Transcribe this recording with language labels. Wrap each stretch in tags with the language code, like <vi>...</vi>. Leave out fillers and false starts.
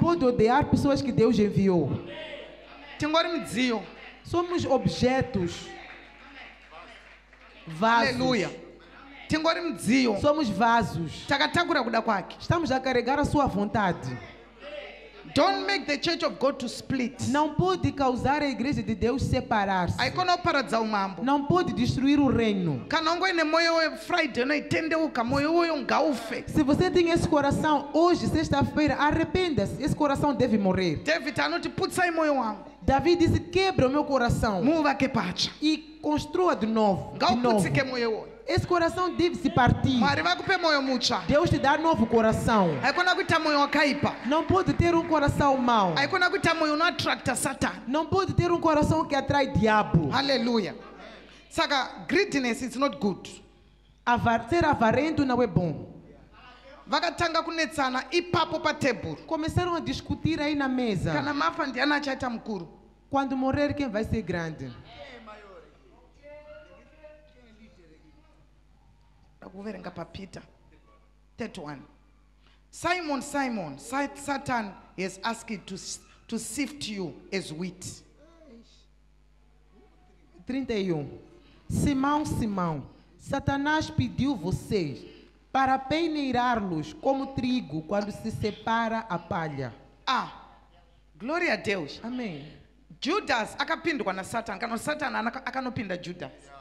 <pt>pode odiar pessoas que Deus enviou.</pt> <sn>Tingori mudziyo.</sn> <pt>Somos objetos, vasos.</pt> <sn>Haleluya. Tingori mudziyo.</sn> <pt>Somos vasos.</pt> <sn>Takatakura kuda kwake.</sn> <pt>Estamos a carregar a sua vontade.</pt> <en>Don't make the church of God to split.</en> <pt>Não pode causar a igreja de Deus separar-se.</pt> <sn>Haikona kuparadza umambo.</sn> <pt>Não pode destruir o reino.</pt> <sn>Kana ungoine moyo weFriday unoitendeuka, moyo uyo ngaufe.</sn> <pt>Se você tem esse coração hoje, sexta-feira, arrependa-se. Esse coração deve morrer.</pt> <sn>David anoti putsai moyo wangu.</sn> <pt>Davi disse: quebra o meu coração</pt> <sn>Muvake pacha.</sn> <pt>e construa de novo.</pt> <sn>Ngauputsike moyo uyo.</sn> <pt>Esse coração deve se partir.</pt> <sn>Mwari vakupe moyo mutsva.</sn> <pt>Deus te dá novo coração.</pt> <sn>Haikona kuita moyo wakaipa.</sn> <pt>Não pode ter um coração mau.</pt> <sn>Haikona kuita moyo unoattracta Satan.</sn> <pt>Não pode ter um coração que atrai diabo. Hallelujah.</pt> <en>Saka greediness is not good.</en> <pt>Ser avarento não é bom.</pt> <sn>Vakatanga kunetsana ipapo patebhuru.</sn> <pt>Começaram a discutir aí na mesa.</pt> <sn>Kana mafa ndiani achaita mukuru.</sn> <pt>Quando morrer, quem vai ser grande?</pt> <sn>Ndakuverenga paPeter 31.</sn> <en>Simon, Simon, Satan has asked to sift you as wheat. 31.</en> <pt>Simão, Simão, Satanás pediu vocês para peneirá-los como trigo quando se separa a palha. Ah, glória a Deus. Amém.</pt> <sn>Judas akapindwa naSatan. Kana Satan akanopinda Judas.</sn>